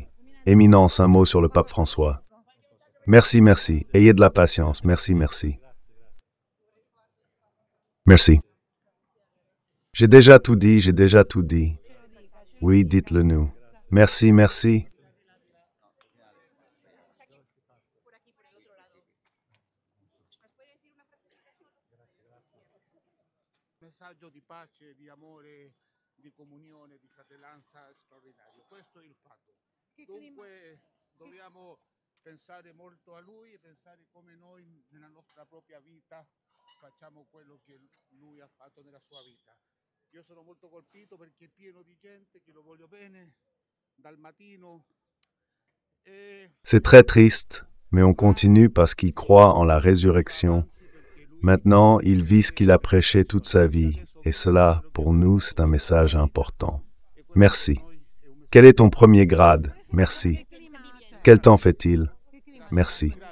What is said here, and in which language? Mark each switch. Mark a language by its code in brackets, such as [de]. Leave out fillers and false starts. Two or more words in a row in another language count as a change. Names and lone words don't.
[fr] Éminence, un mot sur le pape François. Merci, merci. Ayez de la patience. Merci, merci. Merci. J'ai déjà tout dit, j'ai déjà tout dit. Oui, dites-le nous. Merci, merci. [it] Messaggio di pace, di amore, di comunione, di fratellanza straordinario. Questo è il fatto. Dunque dobbiamo pensare molto a Lui e pensare come noi nella nostra propria vita facciamo quello che Lui ha fatto nella sua vita. Io sono molto colpito perché è pieno di gente che lo voglio bene dal mattino. [fr] C'est très triste, mais on continue parce qu'il croit en la résurrection. Maintenant, il vit ce qu'il a prêché toute sa vie, et cela, pour nous, c'est un message important. Merci. Quel est ton premier grade? Merci. Quel temps fait-il? Merci.